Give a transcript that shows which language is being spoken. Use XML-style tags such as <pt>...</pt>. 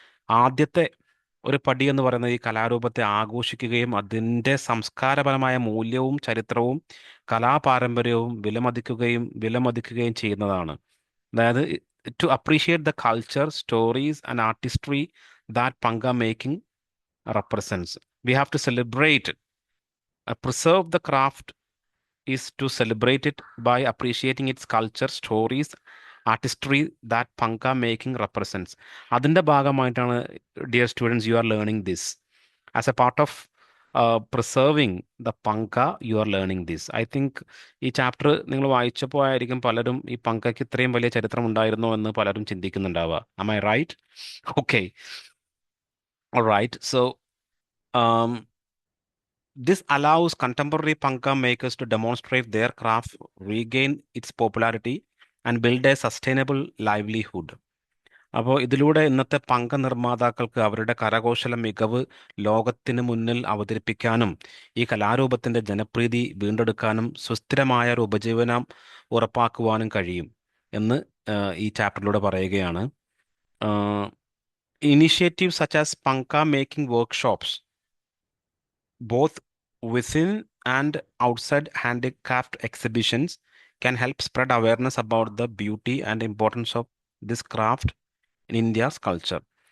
<ml>ആദ്യത്തെ ഒരു പടി എന്ന് പറയുന്നത് ഈ കലാരൂപത്തെ ആഘോഷിക്കുകയും അതിൻ്റെ സംസ്കാരപരമായ മൂല്യവും ചരിത്രവും കലാപാരമ്പര്യവും വിലമതിക്കുകയും ചെയ്യുന്നതാണ്.</ml> <en>അതായത് to appreciate the culture, stories and artistry that panga making represents. We have to celebrate it. Preserve the craft is to celebrate it by appreciating its culture, stories, artistry that panga making represents.</en> <ml>അതിൻ്റെ ഭാഗമായിട്ടാണ്,</ml> <en>dear students, you are learning this. As a part of preserving the panga, you are learning this. I think</en> <ml>ഈ chapter നിങ്ങൾ വായിച്ചപ്പോൾ ആയിരിക്കും പലരും ഈ പങ്കയ്ക്ക് ഇത്രയും വലിയ ചരിത്രം ഉണ്ടായിരുന്നോ എന്ന് പലരും ചിന്തിക്കുന്നുണ്ടാവുക.</ml> <en>Am I right? Okay. All right. So um, this allows contemporary panga makers to demonstrate their craft, regain its popularity, and build a sustainable livelihood.</en> <ml>അപ്പോൾ ഇതിലൂടെ ഇന്നത്തെ പങ്ക നിർമ്മാതാക്കൾക്ക് അവരുടെ കരകൗശല മികവ് ലോകത്തിന് മുന്നിൽ അവതരിപ്പിക്കാനും ഈ കലാരൂപത്തിൻ്റെ ജനപ്രീതി വീണ്ടെടുക്കാനും സുസ്ഥിരമായ ഒരു ഉപജീവനം ഉറപ്പാക്കുവാനും കഴിയും എന്ന് ഈ ചാപ്റ്ററിലൂടെ പറയുകയാണ്.</ml> <en>Initiatives such as panga making workshops, both within and outside handicraft exhibitions, can help spread awareness about the beauty and importance of this craft in India's culture.</en>